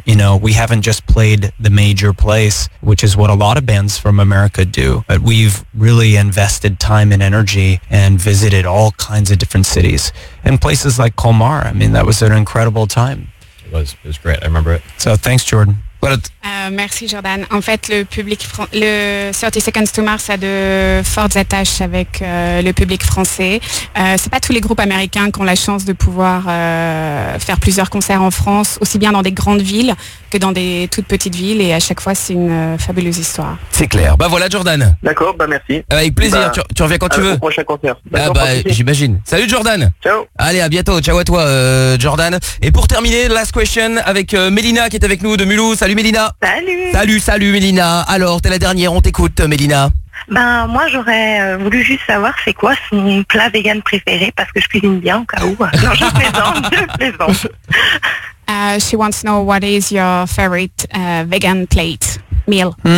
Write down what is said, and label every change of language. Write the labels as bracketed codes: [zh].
[en] You know, we haven't just played the major place, which is what a lot of bands from America do, but we've really invested time and energy and visited all kinds of different cities and places like Colmar. I mean, that was an incredible time. It was great. I remember it. So thanks, Jordan. [fr] Merci Jordan. En fait, le public, le 30 Seconds to Mars a de fortes attaches avec le public français. C'est pas tous les groupes américains qui ont la chance de pouvoir faire plusieurs concerts en France, aussi bien dans des grandes villes que dans des toutes petites villes. Et à chaque fois, c'est une fabuleuse histoire. C'est clair. Bah voilà Jordan. D'accord. Bah merci. Avec plaisir. Bah, tu reviens quand tu veux. Au prochain concert. Ah bah j'imagine. Salut Jordan. Ciao. Allez, à bientôt. Ciao à toi Jordan. Et pour terminer, [en] last question [fr] avec Mélina qui est avec nous de Mulhouse. Salut Mélina. Salut Mélina. Alors, t'es la dernière, on t'écoute Mélina. Ben, moi j'aurais voulu juste savoir c'est quoi son plat vegan préféré, parce que je cuisine bien au cas où. Non, je plaisante, je plaisante. [en] She wants to know what is your favorite vegan plate, meal.